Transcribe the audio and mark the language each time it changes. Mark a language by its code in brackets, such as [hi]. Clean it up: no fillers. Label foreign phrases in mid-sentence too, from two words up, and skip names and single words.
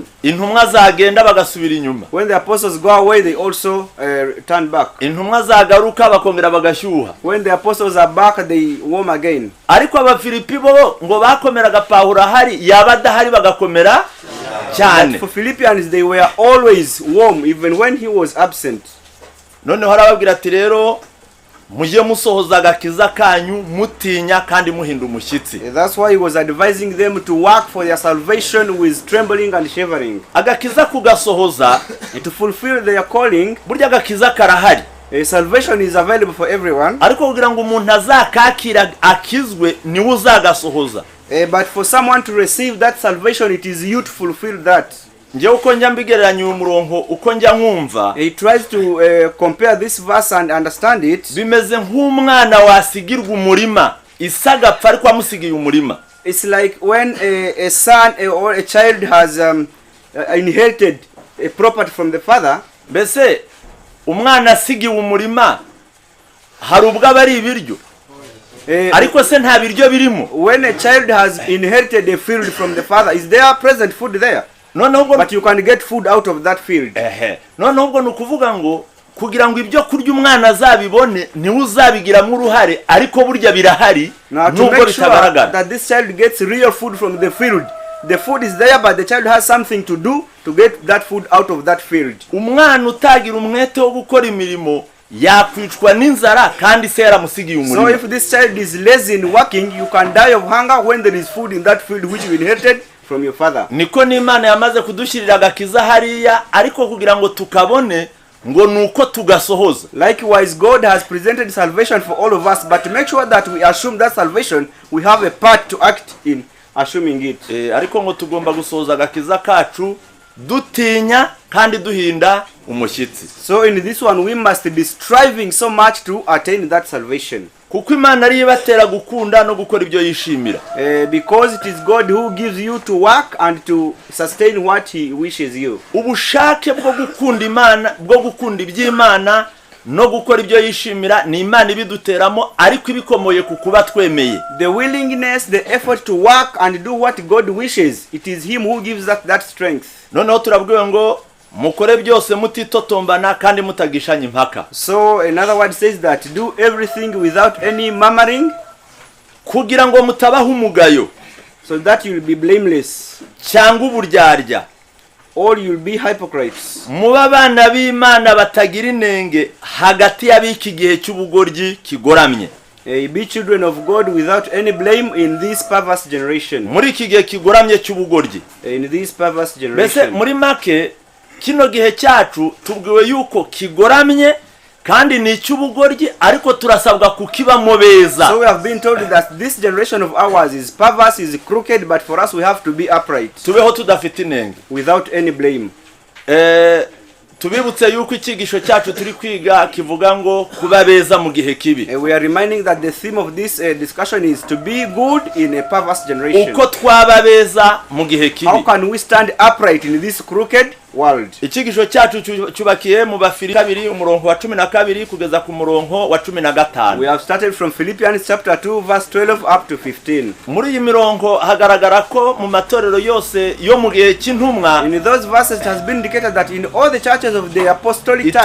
[rw] Intumwa zagenda bagasubira inyuma. [en] When the apostles go away, they also turn back. [rw] Intumwa zagaruka bakongera bagashyuha. [en] When the apostles are back, they warm again. [rw] Ariko abafilipi bo ngo bakomeraga Pawulo ahari yaba adahari bagakomera cyane. [en] For Philippians, they were always warm even when he was absent. [rw] Noneho arababwira ati rero mujye musohoza agakiza kanyu mutinya kandi muhinda umushyitsi. [en] That's why he was advising them to work for their salvation with trembling and shivering. [rw] Agakiza kugasohoza [en] to fulfill their calling. [rw] Burya agakiza karahari. [en] Salvation is available for everyone. [rw] Ariko kugira ngo umuntu azakakira akizwe ni uzagasohoza. [en] But for someone to receive that salvation, it is you to fulfill that. [rw] Nje uko njya mbigereranya umurongo uko njya nkumva. [en] He tries to compare this verse and understand it. [rw] Bimeze nk'umwana wasigirwa umurima isaga pfa ariko amusigiye umurima. [en] It's like when a son or a child has inherited a property from the father. [rw] Mbese umwana asigiye umurima hari ubwo abari ibiryo. Ariko se nta biryo birimo. [en] When a child has inherited a field from the father, is there present food there? But you can get food out of that field. [rw] Noneho ubwo nukuvuga ngo kugira ngo ibyo kurya umwana azabibone ni uzabigiramo uruhare ariko burya birahari nubwo bitagaragara. [en] That this child gets real food from the field. The food is there, but the child has something to do to get that food out of that field. [rw] Umwana utagira umwete wo gukora imirimo yakwicwa n'inzara kandi se yaramusigiye umurimo. [en] So if this child is lazy in working, you can die of hunger when there is food in that field which you inherited from your father. [rw] Niko n'Imana yamaze kudushyirira agakiza hariya ariko kugira ngo tukabone ngo nuko tugasohoza. [en] Likewise, God has presented salvation for all of us, but to make sure that we assume that salvation, we have a part to act in assuming it. [rw] Ariko ngo tugomba gusohoza agakiza kacu dutinya kandi duhinda umushyitsi. [en] So in this one we must be striving so much to attain that salvation. [rw] Kuko Imana ari ibatera gukunda no gukora ibyo yishimira. [en] Because it is God who gives you to work and to sustain what he wishes you. [rw] Ubushake bwo gukunda Imana, bwo gukunda iby'Imana no gukora ibyo yishimira ni Imana ibiduteramo ariko ibikomoye kukuba twemeye. [en] The willingness, the effort to work and do what God wishes, it is him who gives that strength. [rw] Noneho turabwiwe ngo mukore byose mutitotombana kandi mutagishanya impaka. [en] So another word says that do everything without any murmuring, [rw] kugira ngo mutabaho umugayo, [en] so that you will be blameless, [rw] cyangwa uburyarya, [en] or you will be hypocrites. [rw] Muba abana b'Imana batagira inenge hagati y'abiki gihe cy'ubugoryi kigoramye. [en] Be children of God without any blame in this perverse generation. [rw] Muri iki gihe kigoramye cy'ubugoryi. [en] In this perverse generation. [rw] Bese muri make kino gihe cyacu tubwiwe yuko kigoramye kandi ni cy'ubugoryi ariko turasabwa kukibamo beza. [en] So we have been told that this generation of ours is perverse, is crooked, but for us we have to be upright. [rw] Tubeho tudafite inenge. [en] Without any blame. [rw] Tubibutse yuko ikigisho cyacu turi kwiga kivuga ngo kuba beza mu gihe kibi. [en] We are reminding that the theme of this discussion is to be good in a perverse generation. [rw] Uko twaba beza mu gihe kibi. [en] How can we stand upright in this crooked world. [rw] Ikigisho cyacu cyubakiye mu Bafilipi 2 umurongo wa 12 kugeza ku murongo wa 15. [en] We have started from Philippians chapter 2 verse 12 up to 15. [rw] Muri iyi mirongo hagaragara ko mu matorero yose yo mu gihe cy'intumwa, [en] In those verses it has been indicated that in all the churches of the apostolic time,